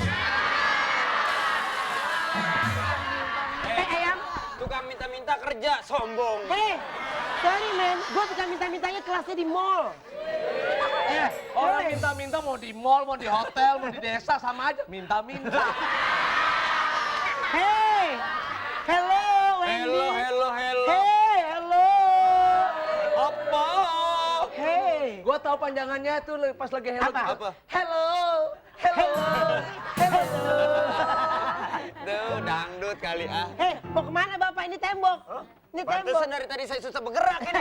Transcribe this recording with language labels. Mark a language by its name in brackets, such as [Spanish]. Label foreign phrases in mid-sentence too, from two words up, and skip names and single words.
[Indonesian] Ayam. Tukang minta-minta kerja, sombong. Sorry men, gue tukang minta-mintanya kelasnya di mall. Orang minta-minta mau di mall, mau di hotel, mau di desa sama aja. Minta-minta. [English] Hey, hello Wendy. [Indonesian] Hello. Hey, hello. Apa? Hey. Gua tahu panjangannya tuh pas lagi hello. Apa? Apa? Hello. Tuh, dangdut kali ah. Mau kemana bapak? Ini tembok. Ini tembok. Pantesan dari tadi saya susah bergerak ini.